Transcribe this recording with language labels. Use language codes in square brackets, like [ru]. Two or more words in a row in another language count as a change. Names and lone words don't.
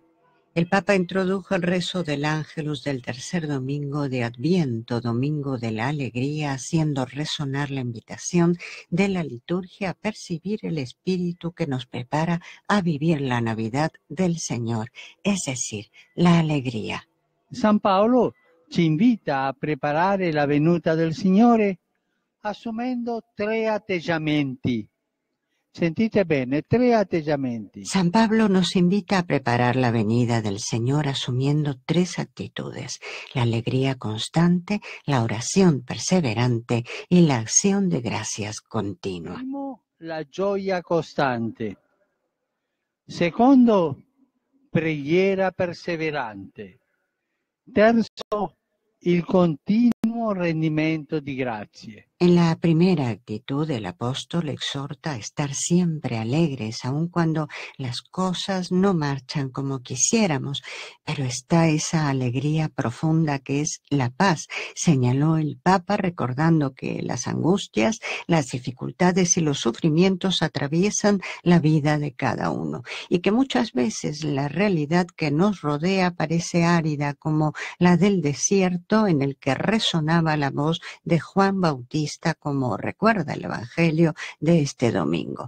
[es] El Papa introdujo el rezo del Ángelus del tercer domingo de Adviento, domingo de la alegría, haciendo resonar la invitación de la liturgia a percibir el Espíritu que nos prepara a vivir la Navidad del Señor, es decir, la alegría. [it] San Paolo ci invita a preparare la venuta del Signore assumendo 3 atteggiamenti. Sentite bene, 3 atteggiamenti. [es] San Pablo nos invita a preparar la venida del Señor asumiendo 3 actitudes: la alegría constante, la oración perseverante y la acción de gracias continua. [it] Primo, la gioia costante. Secondo, preghiera perseverante. Terzo, il continuo rendimento di grazie. [es] En la primera actitud, el apóstol exhorta a estar siempre alegres, aun cuando las cosas no marchan como quisiéramos, pero está esa alegría profunda que es la paz, señaló el Papa, recordando que las angustias, las dificultades y los sufrimientos atraviesan la vida de cada uno, y que muchas veces la realidad que nos rodea parece árida, como la del desierto en el que resonaba la voz de Juan Bautista, como recuerda el Evangelio de este domingo.